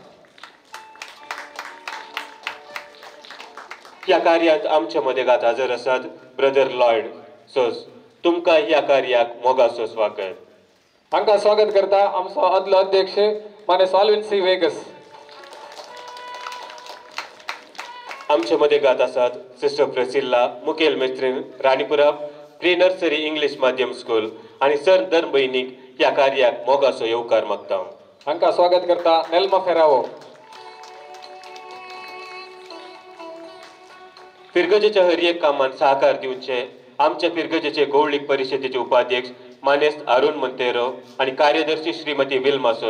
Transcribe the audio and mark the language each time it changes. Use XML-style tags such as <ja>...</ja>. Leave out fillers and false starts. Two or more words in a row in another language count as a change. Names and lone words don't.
<kok>ह्या कार्यात आमच्या मदेगात हजर आसात ब्रदर लॉयड सोज. तुमकां ह्या कार्याक मोगासो स्वागत. हांकां स्वागत करता आमचो आदलो अध्यक्ष मानेस ऑल्विन सी वेगस. आमच्या मदेगात आसात सिस्टर प्रेसिल्ला मुखेल मेस्त्रीन राणीपुरा प्री नर्सरी इंग्लिश माध्यम स्कूल आनी सर दर भयणीक ह्या कार्याक मोगासो येवकार मागता. हांकां स्वागत करता नेल्मा फेरावो. पिरगजेच्या हर एक कामान सहकार दिवचे आमच्या पिरगजेचे गौळीक परिषदेचे उपाध्यक्ष मानेस्त अरुण मंतेरो आणि कार्यदर्शी श्रीमती विल्मा सोज.</kok>